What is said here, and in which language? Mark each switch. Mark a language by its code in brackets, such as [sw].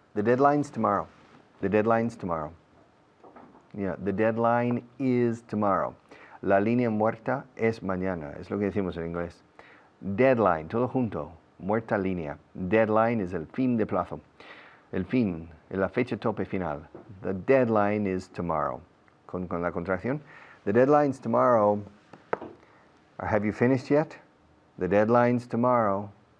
[en] The deadline's tomorrow. The deadline's tomorrow. Yeah, the deadline is tomorrow. [es] La línea muerta es mañana. Es lo que decimos en inglés. Deadline, todo junto. Muerta línea. Deadline es el fin de plazo. El fin, la fecha tope final. [en] The deadline is tomorrow. [es] Con la contracción. [en] The deadline's tomorrow. Have you finished yet? The deadline's tomorrow.